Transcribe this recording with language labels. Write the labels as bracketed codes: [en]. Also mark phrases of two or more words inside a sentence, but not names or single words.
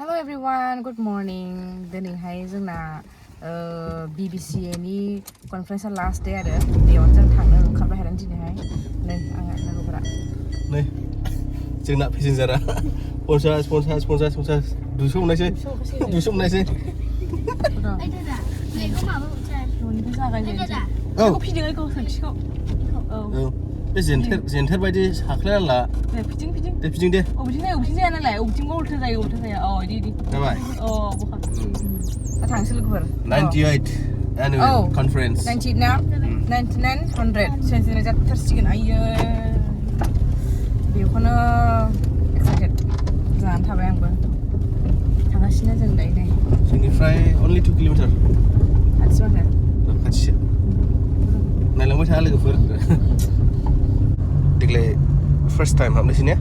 [en] everyone, good morning. [brx] दिनैहाय जोंना BBC नि कनफारेन्सआ [en] last day [brx] आरो बेयावनो जों थांनो ओंखारबाय आरो दिनैहाय नै आंहा लोगोफोरा नै जोंना पेसेन्जारा 50 200 मोननायसै 200 मोननायसै न'निफ्राय जागायजेनसै औ फिदिं ओइखौ सोंखिखौ औ बे जेन्थेर बायदि साख्लायना ला दे फिदिं दे फिदिं दे अबेथिं जाया नालाय अबेथिंबा उल्था जायो इदि जाबाय बहा थांसै लोगोफोर [en] 98 annual conference [brx] 98 ना 99 100 सेन्सिना जाथारसिगोन आयो बेखौनो एक्साइटेड जानानै थाबाय आंबो थांगासिनो जों दायो नै जोंनिफ्राय only 2 किल'मिटार खाथि माथो खाथिसो नायलांबाय था लोगोफोर देग्लाय [en] first time [brx] हाबनोसै ने